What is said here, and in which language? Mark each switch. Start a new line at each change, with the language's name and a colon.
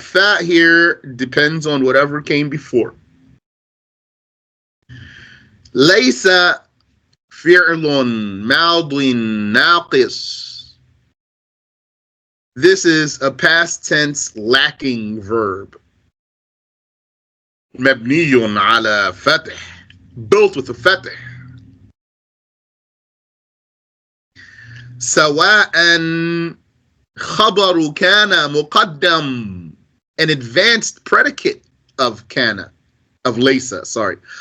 English: Fa here depends on whatever came before.
Arabic: ليس فعل ماض ناقص.
English: This is a past tense lacking verb.
Arabic: مبني على فتح,
English: built with a
Arabic: فتح. سواء خبر كان مقدم,
English: an advanced predicate of كان, of ليس, sorry.